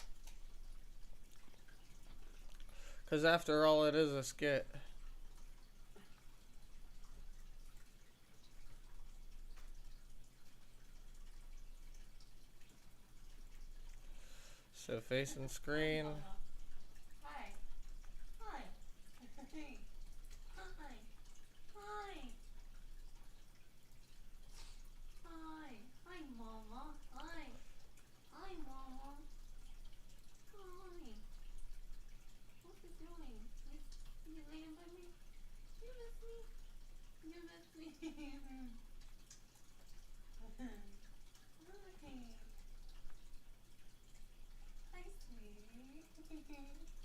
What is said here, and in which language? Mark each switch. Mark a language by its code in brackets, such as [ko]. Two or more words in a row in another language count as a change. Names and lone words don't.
[en] Because after all, it is a skit. So facing screen. Hi. Hi. Hi. Hi. Hi. Hi, Mama. Hi. Hi, Mama. Hi. What's it doing? You laying by me? You miss me? You miss me? Hi. Hi, sweetie.